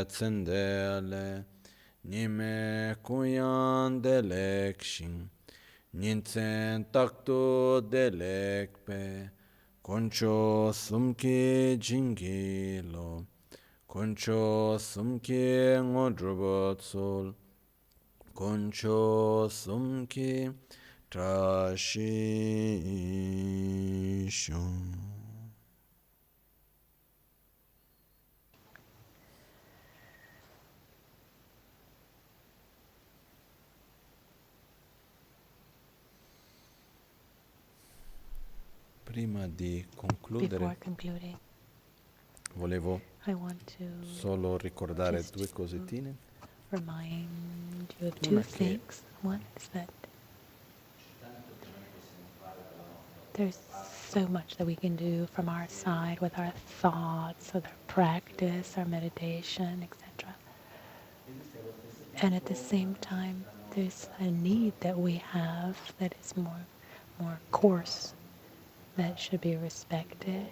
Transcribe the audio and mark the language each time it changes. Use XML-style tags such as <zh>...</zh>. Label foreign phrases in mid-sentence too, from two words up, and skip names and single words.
<bo>མཚན་བདེ་ལེགས། ཉི་མའི་གུང་ཡང་བདེ་ལེགས་ཤིང་། ཉིན་མཚན་རྟག་ཏུ་བདེ་ལེགས་པའི། དཀོན་མཆོག་གསུམ་གྱི་བྱིན་གྱིས་རློབས། དཀོན་མཆོག་གསུམ་གྱི་དངོས་གྲུབ་སྩོལ། དཀོན་མཆོག་གསུམ་གྱི་བཀྲ་ཤིས་ཤོག.</bo> <it>Prima di concludere, volevo solo ricordare due cosettine.</it> <en>Remind you of two things. One is that there's so much that we can do from our side with our thoughts, with our practice, our meditation, etc. And at the same time, there's a need that we have that is more coarse, that should be respected.</en>